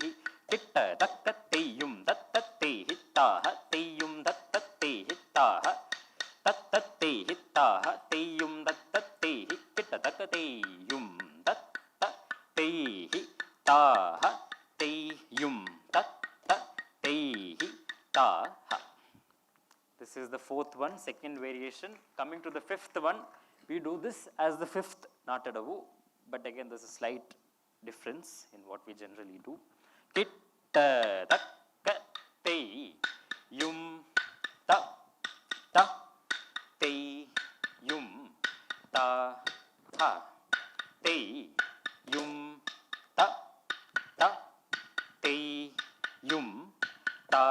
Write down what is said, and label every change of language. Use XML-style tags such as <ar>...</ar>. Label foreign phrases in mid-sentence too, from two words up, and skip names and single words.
<en>Kitta takka tei yum tei ta ha tei yum tei ta ha tei ha tei yum tei. Kitta takka tei yum tei ta ha tei yum tei ta ha. This is the fourth one, second variation. Coming to the fifth one, we do this as the fifth Natadavu, but again there's a slight difference in what we generally do. Kitta takka tei yum tei yum ta ha tei yum tei yum ta.</en>